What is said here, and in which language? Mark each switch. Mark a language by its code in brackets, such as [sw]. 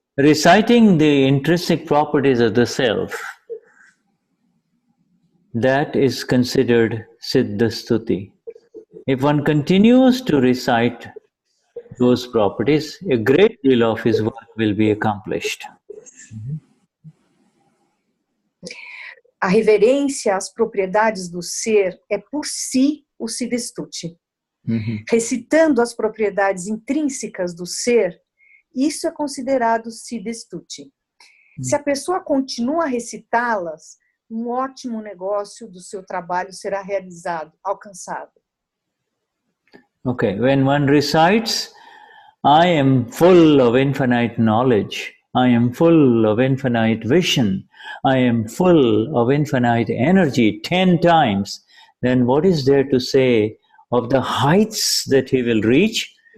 [en] Reciting the intrinsic properties of the self, that is considered Siddha Stuti. If one continues to recite those properties, a great deal of his work will be accomplished. [pt] A reverência às propriedades do ser é por si o Siddha Stuti. Recitando as propriedades intrínsecas do ser, isso é considerado Siddha Stuti. Se a pessoa continua a recitá-las, um ótimo negócio do seu trabalho será realizado, alcançado. [en] Okay, when one recites, I am full of infinite knowledge, I am full of infinite vision, I am full of infinite energy 10 times, then what is there to say of the heights that he will reach?